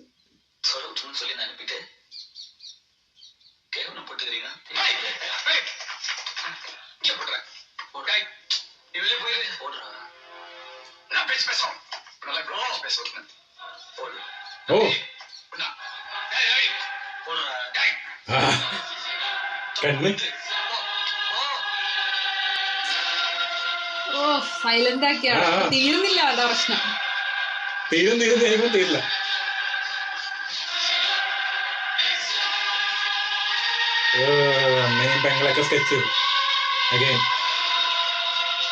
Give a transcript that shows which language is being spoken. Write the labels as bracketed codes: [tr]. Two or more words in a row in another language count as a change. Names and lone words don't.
[ta] சொல்லி சொல்லி நான் அனுப்பிட்டு கேவலம் போட்டுக்கிறீங்க. இங்கே போட்டுறேன். நீ வெளியே போயிரு. போடுறா. நான் பேசுறோம். நல்லா பேசுறேன். போடு. ഓ போடுறா. [ml] കണ്ണ് ഓ സൈലന്റ് ആക്കിയാണ്. തീർന്നില്ല അതാ പ്രശ്നം. തീരും കഴിയുമ്പോൾ തീരില്ല. അമ്മയും പെങ്ങളൊക്കെ സ്കെച്ച് ചെയ്തു അഗൈൻ.